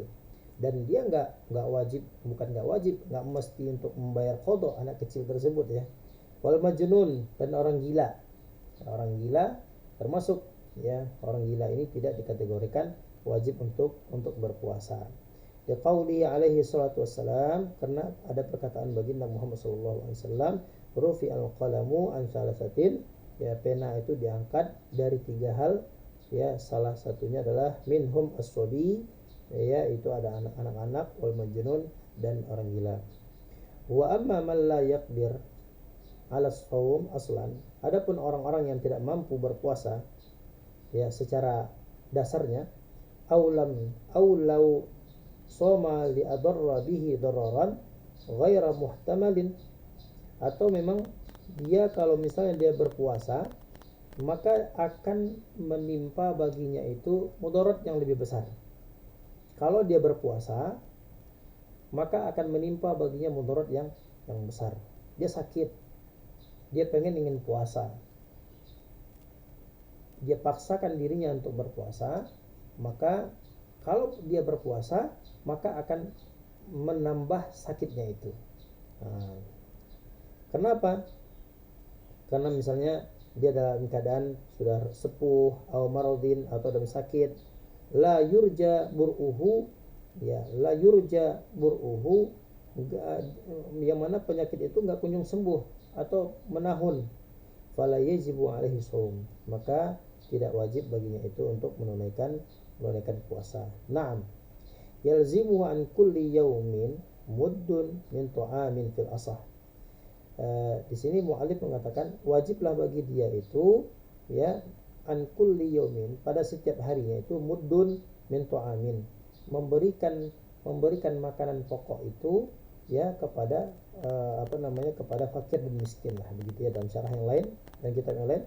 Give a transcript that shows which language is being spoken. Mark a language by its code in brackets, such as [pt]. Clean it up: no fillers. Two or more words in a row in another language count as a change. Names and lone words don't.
[id] Dan dia nggak mesti untuk membayar qadha anak kecil tersebut, ya. [ar] والمجنون, [id] dan orang gila. Orang gila termasuk, ya, orang gila ini tidak dikategorikan wajib untuk berpuasa. [ar] لقوله عليه الصلاة والسلام, [id] karena ada perkataan baginda Muhammad [ar] صلى الله عليه وسلم, رفع القلم عن ثلاثة, [id] ya, pena itu diangkat dari 3 hal, ya, salah satunya adalah [ar] منهم الصبي, [id] ya, itu ada anak-anak, [ar] والمجنون, [id] dan orang gila. [ar] وأما من لا يقدر على الصوم أصلا, [id] adapun orang-orang yang tidak mampu berpuasa, ya, secara dasarnya, [ar] أو لو صام لأضر به ضررا غير محتمل, [id] atau memang dia kalau misalnya dia berpuasa maka akan menimpa baginya itu mudarat yang lebih besar. Kalau dia berpuasa maka akan menimpa baginya mudarat yang besar. Dia sakit, dia ingin puasa, dia paksakan dirinya untuk berpuasa, maka kalau dia berpuasa maka akan menambah sakitnya itu. Nah, kenapa? Karena misalnya dia dalam keadaan sudah sepuh, atau maradin, atau dalam sakit, [ar] لا يرجى برؤه، يا، لا يرجى برؤه, [id] yang mana penyakit itu nggak kunjung sembuh atau menahun, [ar] فلا يجب عليه الصوم, [id] maka tidak wajib baginya itu untuk menunaikan puasa. [ar] نعم، يلزمه عن كل يوم مد من طعام في الأصح. [id] Di sini mu'allif mengatakan wajiblah bagi dia itu, ya, [ar] عن كل يوم, [id] pada setiap harinya itu, [ar] مد من طعام, [id] memberikan makanan pokok itu, ya, kepada kepada fakir dan miskin lah, begitu, ya, dalam syarah yang lain dan kitab yang lain.